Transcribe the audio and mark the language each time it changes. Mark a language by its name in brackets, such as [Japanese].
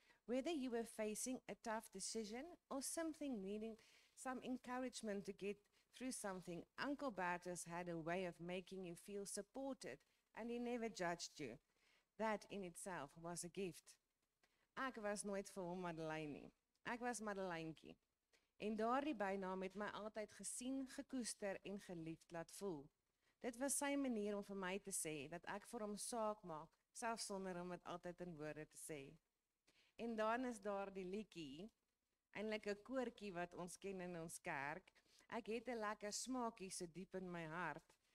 [English] Whether you were facing a tough decision or something needing some encouragement to get through something, Uncle Bertus had a way of making you feel supported, and he never judged you. That in itself was a gift. [Afrikaans] Ek was nooit vir hom Madeleine nie. Ek was Madeleinetjie. En daardie bynaam het my altyd gesien, gekoester en geliefd laat voel. Dit was sy manier om vir my te sê dat ek vir hom saak maak, selfs sonder om dit altyd in woorde te sê. En dan is daar die liedjie, eintlik 'n koortjie wat ons ken in ons kerk. Ek het 'n lekker smaakie so diep in my hart.